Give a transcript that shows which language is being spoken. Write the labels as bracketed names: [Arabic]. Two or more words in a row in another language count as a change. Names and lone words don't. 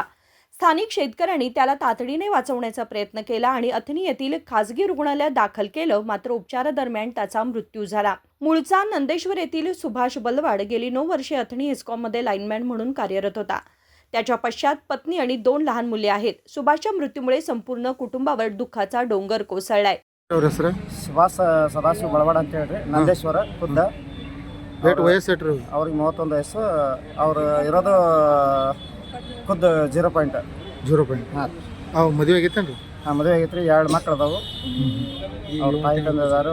[Marathi] स्थानिक शेतकऱ्यांनी त्याला तातडीने वाचवण्याचा प्रयत्न केला आणि अथणी येथील खासगी रुग्णालयात दाखल केलं, मात्र उपचारादरम्यान त्याचा मृत्यू झाला। मूळचा नंदेश्वर येथील सुभाष बलवाड गेली 9 वर्षे अथणी हेस्कॉममध्ये लाईनमॅन म्हणून कार्यरत होता। त्याच्या पश्चात पत्नी आणि 2 लहान मुले आहेत। सुभाषच्या मृत्यूमुळे संपूर्ण कुटुंबावर दुःखाचा डोंगर कोसळलाय। [Kannada] ಸುಭಾಷ್ ಸದಾಶಿವ ಬಳವಾಡ ಅಂತ ಹೇಳ್ರಿ, ನಂದೇಶ್ವರ ಖುದ್ದ ವಯಸ್ಸು ಎಷ್ಟ್ರಿ ಅವ್ರಿಗೆ 31 ವಯಸ್ಸು। ಅವ್ರು ಇರೋದು ಖುದ್ದ 0.0 ಹಾಂ ಅವು ಮದುವೆ ಆಗೈತೇನ್ರಿ? ಹಾಂ, ಮದುವೆ ಆಗೈತ್ರಿ। 2 ಮಕ್ಳು ಅದಾವು। ಅವ್ರ ತಾಯಿ ತಂದೆ ಅದಾರು।